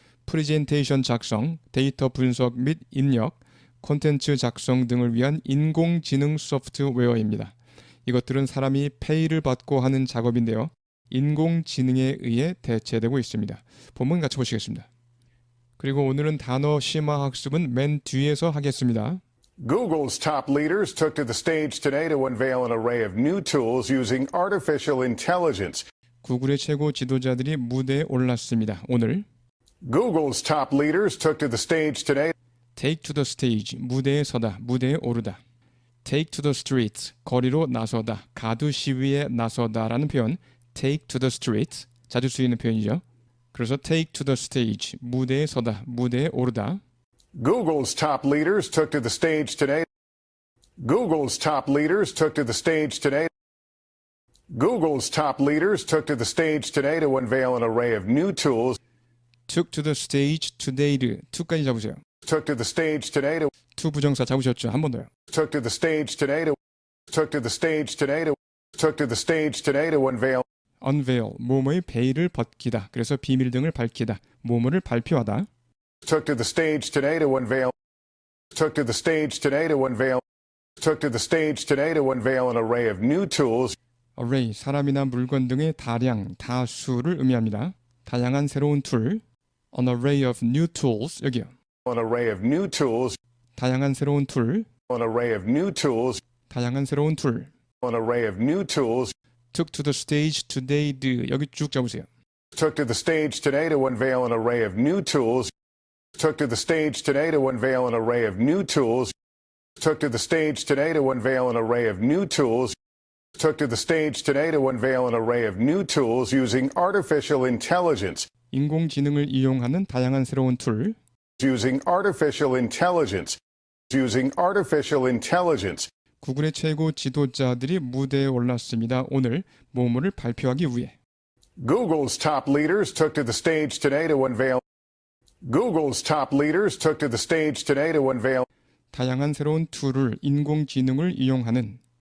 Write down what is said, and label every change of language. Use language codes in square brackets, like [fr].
[ko] 프레젠테이션 작성, 데이터 분석 및 입력, 콘텐츠 작성 등을 위한 인공지능 소프트웨어입니다. 이것들은 사람이 페이를 받고 하는 작업인데요. 인공지능에 의해 대체되고 있습니다. 본문 같이 보시겠습니다. 그리고 오늘은 단어 심화 학습은 맨 뒤에서 하겠습니다. [en] Google's top leaders took to the stage today to unveil an array of new tools using artificial intelligence. [ko] 구글의 최고 지도자들이 무대에 올랐습니다. 오늘 [en] Google's top leaders took to the stage today. Take to the stage, [ko] 무대에 서다, 무대에 오르다. [en] Take to the streets, [ko] 거리로 나서다, 가두 시위에 나서다라는 표현. [en] Take to the streets, [ko] 자주 쓰이는 표현이죠. 그래서 [en] take to the stage, [ko] 무대에 서다, 무대에 오르다. [en] Google's top leaders took to the stage today. Google's top leaders took to the stage today. Google's top leaders took to the stage today to unveil an array of new tools. took to the stage today를 to까지 [ko] 잡으세요. [en] Took to the stage today to [ko] to 부정사 잡으셨죠? 한 번 더요. [en] took to the stage today to took to the stage today to took to the stage today to unveil [ko] unveil, 뭐뭐의 베일을 벗기다. 그래서 비밀 등을 밝히다. 뭐뭐를 발표하다. [en] took to the stage today to unveil took to the stage today to unveil took to the stage today to unveil an array of new tools [ko] array, 사람이나 물건 등의 다량, 다수를 의미합니다. 다양한 새로운 툴. [en] an array of new tools, [ko] 여기요. [en] an array of new tools [ko] 다양한 새로운 툴. [en] an array of new tools [ko] 다양한 새로운 툴. [en] an array of new tools took to the stage today, [ko] 여기 쭉 잡으세요. [en] took to the stage today to unveil an array of new tools took to the stage today to unveil an array of new tools took to the stage today to unveil an array of new tools took to the stage today to unveil an array of new tools using artificial intelligence [ko] 인공지능을 이용하는 다양한 새로운 툴. [en] using artificial intelligence using artificial intelligence [ko] 구글의 최고 지도자들이 무대에 올랐습니다. 오늘 뭐뭐를 발표하기 위해. [en] Google's top leaders took to the stage today to unveil Google's top leaders took to the stage today to unveil [ko] 다양한 새로운 툴을 인공지능을 이용하는